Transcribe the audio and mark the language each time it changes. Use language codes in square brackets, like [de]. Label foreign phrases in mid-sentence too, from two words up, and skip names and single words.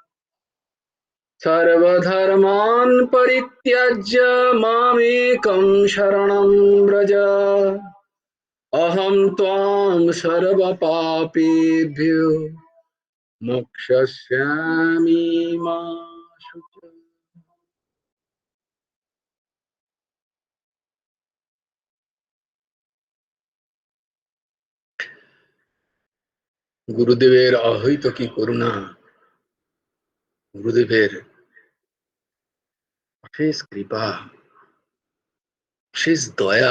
[sa] सर्वधर्मान् परित्यज्य मामेकं शरणं व्रज अहं त्वां सर्वपापेभ्यो मोक्षयिष्यामि मा शुच। [bn] গুরুদেবের অহৈত কি করুণা, গুরুদেবের অশেষ কৃপা, অশেষ দয়া।